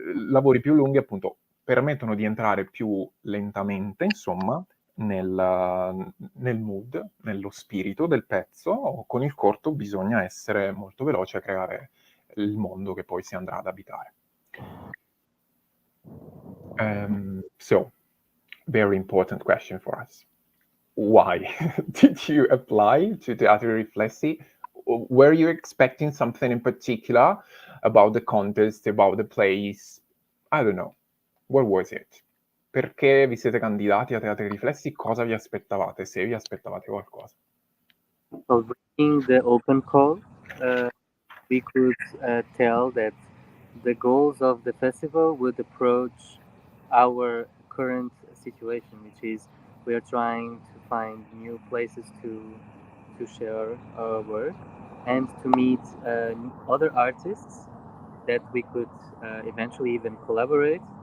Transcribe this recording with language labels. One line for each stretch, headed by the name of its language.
Italian: Lavori più lunghi, appunto, permettono di entrare più lentamente, insomma, nel mood, nello spirito del pezzo. Con il corto bisogna essere molto veloci a creare il mondo che poi si andrà ad abitare.
English: So, very important question for us. Why did you apply to Teatri Riflessi? Were you expecting something in particular about the contest, about the place? I don't know. What was it?
Italian: Perché vi siete candidati a Teatri Riflessi? Cosa vi aspettavate, se vi aspettavate qualcosa?
English: So, reading the open call, we could tell that the goals of the festival would approach our current situation, which is we are trying to find new places to share our work and to meet other artists that we could eventually even collaborate.